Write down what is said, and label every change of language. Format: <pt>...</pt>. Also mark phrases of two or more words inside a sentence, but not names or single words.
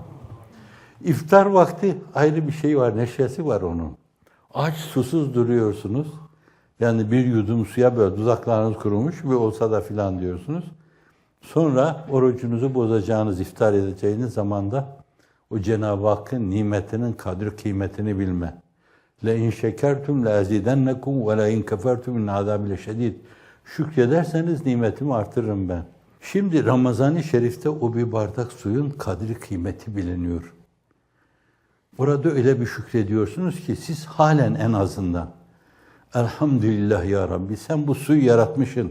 <tr>İftar vakti ayrı bir şey var, neşesi var onun. Aç, susuz duruyorsunuz. Yani bir yudum suya böyle dudaklarınız kurumuş bir olsa da filan diyorsunuz. Sonra orucunuzu bozacağınız, iftar edeceğiniz zamanda o Cenab-ı Hakk'ın nimetinin kadri kıymetini bilme.</tr> <ar>لَاِنْ شَكَرْتُمْ لَاَزِيدَنَّكُمْ وَلَاِنْ كَفَرْتُمْ اِنْ عَذَابِ لَشَد۪يدٍ</ar> <tr>Şükrederseniz nimetimi artırırım ben. Şimdi Ramazan-ı Şerif'te o bir bardak suyun kadri kıymeti biliniyor. Orada öyle bir şükrediyorsunuz ki siz halen en azından</tr> <ar>الحمد لله يا ربي</ar> <tr>sen bu suyu yaratmışsın.</tr>